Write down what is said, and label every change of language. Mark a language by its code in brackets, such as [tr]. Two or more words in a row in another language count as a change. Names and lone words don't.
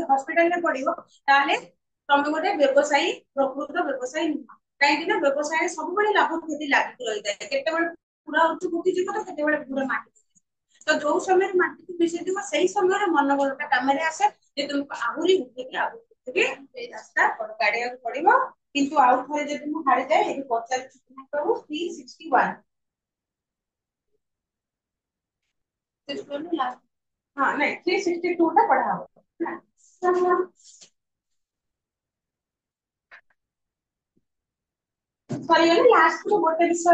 [or] ହସ୍ପିଟାଲରେ ପଡିବ ତାହେଲେ ତମେ ଗୋଟେ ବ୍ୟବସାୟୀ ପ୍ରକୃତ ବ୍ୟବସାୟୀ ନୁହଁ କାହିଁକି ନା ବ୍ୟବସାୟରେ ସବୁବେଳେ ଲାଭ କ୍ଷତି ଲାଗିକି ରହିଥାଏ କେତେବେଳେ ପୁରା ଉଠିଯିବ ତ କେତେବେଳେ ପୁରା ମାଟି ତ ଯୋଉ ସମୟରେ ମାଟିକୁ ମିଶେଇଥିବ ସେଇ ସମୟରେ ମନୋବଳଟା କାମରେ ଆସେ ଯେ ତୁମକୁ ଆହୁରି ଉଠେଇକି ଆଗକୁ ସେଇ ରାସ୍ତା କାଢିବାକୁ ପଡିବ କିନ୍ତୁ ଆଉ ଥରେ ଯଦି ମୁଁ ହାରିଯାଏ ଏଠି ପଚାରୁଛି ପ୍ରଭୁ 361 [hi] हाँ नहीं 362 टा पढ़ा हुआ [or] ସରିଗଲେ ଲାଷ୍ଟ କୁ ଗୋଟେ ବିଷୟ